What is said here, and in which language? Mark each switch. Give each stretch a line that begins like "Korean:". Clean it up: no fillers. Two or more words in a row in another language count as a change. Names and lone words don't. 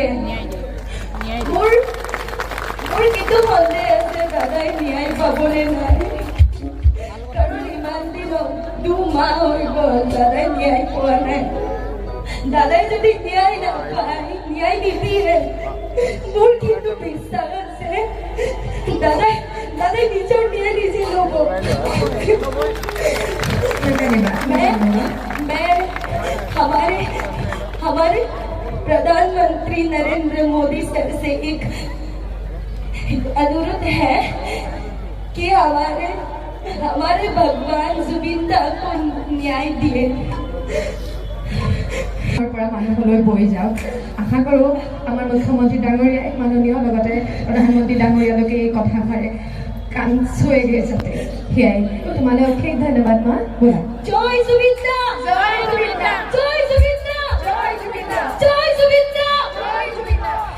Assamese: মোৰ কিন্তু সন্দেহ আছে দাদাই ন্যায় পাবনে নাই, কাৰণ ইমান দিন 2 মাহ হৈ গ'ল দাদাই ন্যায় পোৱা নাই। দাদাই যদি ন্যায় নাপায়, ন্যায় নিদিয়ে, মোৰ কিন্তু বিশ্বাস আছে দাদাই নিজৰ ন্যায় নিজে ল'ব।
Hindi: मैं हमारे प्रधानमंत्री नरेंद्र मोदी सर से एक अनुरोध है कि हमारे भगवान जुबिंदा को न्याय दिए।
Assamese: মানুহলৈ বৈ যাওক। আশা কৰোঁ আমাৰ মুখ্যমন্ত্ৰী ডাঙৰীয়াই মাননীয় লগতে প্ৰধানমন্ত্ৰী ডাঙৰীয়ালৈকে এই কথাষাৰে কাণ চুৱেগে যাতে। সেয়াই তোমালৈ অশেষ ধন্যবাদ মা। ব'লা। জয় জুবিন্দা, জয় জুবিন্দা, জয় জুবিন্দা, জয় জুবিন্দা, জয় জুবিন্দা, জয় জুবিন্দা।